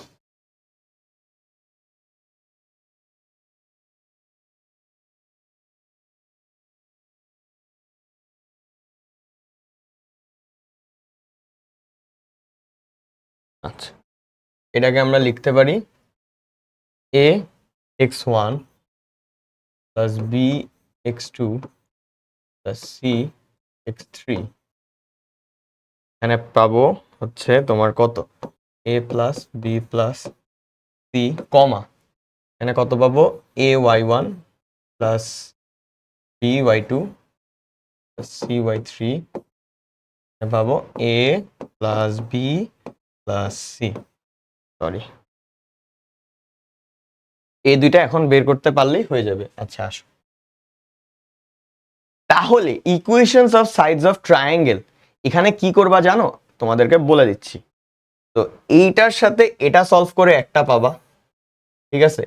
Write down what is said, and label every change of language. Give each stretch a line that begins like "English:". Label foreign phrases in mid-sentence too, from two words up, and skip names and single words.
Bangla: আচ্ছা এটাকে আমরা লিখতে পারি
English: a x1 plus b x2 plus c
Bangla: x3, এখানে পাবো হচ্ছে তোমার কত
English: a plus b plus c
Bangla: কমা, এখানে কত পাবো
English: a y1 plus b y2 plus c y3,
Bangla: পাবো
English: a plus b plus c,
Bangla: সরি এই দুইটা এখন বের করতে পারলেই হয়ে যাবে। আচ্ছা আসো, তাহলে
English: equations of sides of triangle
Bangla: এখানে কি করবা জানো, তোমাদেরকে বলে দিচ্ছি। তো এইটার সাথে এটা সলভ করে একটা পাবা, ঠিক আছে?